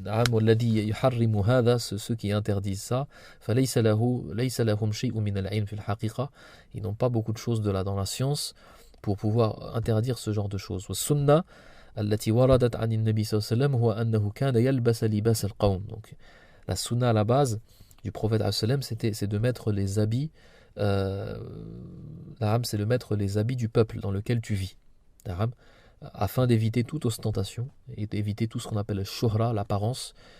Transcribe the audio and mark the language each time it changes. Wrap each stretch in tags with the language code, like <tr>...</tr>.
<ar>والذي يحرم هذا,</ar> <fr>ceux qui interdisent ça,</fr> <ar>فليس لهم شيء من العلم في الحقيقة,</ar> <fr>ils n'ont pas beaucoup de choses dans la science pour pouvoir interdire ce genre de choses.</fr> <ar>والسنة التي وردت عن النبي صلى الله عليه وسلم هو أنه كان يلبس لباس القوم.</ar> <fr>Donc la sunna à la base du prophète c'est de mettre les habits c'est de mettre les habits du peuple dans lequel tu vis, afin d'éviter toute ostentation et d'éviter tout ce qu'on appelle le shuhra, l'apparence.</fr>